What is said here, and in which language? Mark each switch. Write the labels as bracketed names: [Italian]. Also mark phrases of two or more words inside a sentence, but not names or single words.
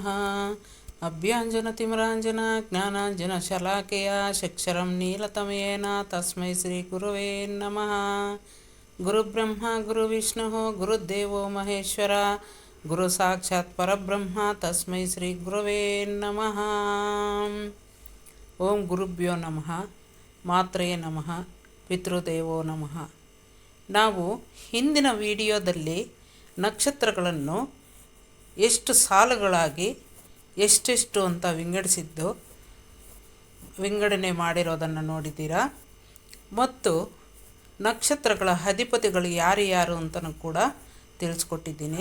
[Sanskrit] ಅಭ್ಯಾಂಜನತಿಮ್ರಾಂಜನ ಜ್ಞಾನಾಂಜನಶಲಾಕೆಯ ಚಕ್ಷರಂ ನೀಲತಮಯೇನ ತಸ್ಮೈ ಶ್ರೀ ಗುರವೇ ನಮಃ. ಗುರುಬ್ರಹ್ಮ ಗುರುವಿಷ್ಣುಃ ಗುರುದೇವೋ ಮಹೇಶ್ವರ ಗುರು ಸಾಕ್ಷಾತ್ ಪರಬ್ರಹ್ಮ ತಸ್ಮೈ ಶ್ರೀ ಗುರವೇ ನಮಃ. ಓಂ ಗುರುಭ್ಯೋ ನಮಃ. ಮಾತ್ರೇ ನಮಃ. ಪಿತೃದೇವೋ ನಮಃ. [Kannada] ನಾವು ಹಿಂದಿನ ವಿಡಿಯೋದಲ್ಲಿ ನಕ್ಷತ್ರಗಳನ್ನು ಎಷ್ಟು ಸಾಲುಗಳಾಗಿ ಎಷ್ಟೆಷ್ಟು ಅಂತ ವಿಂಗಡಣೆ ಮಾಡಿರೋದನ್ನು ನೋಡಿದ್ದೀರಾ. ಮತ್ತು ನಕ್ಷತ್ರಗಳ ಅಧಿಪತಿಗಳು ಯಾರು ಅಂತಲೂ ಕೂಡ ತಿಳಿಸ್ಕೊಟ್ಟಿದ್ದೀನಿ.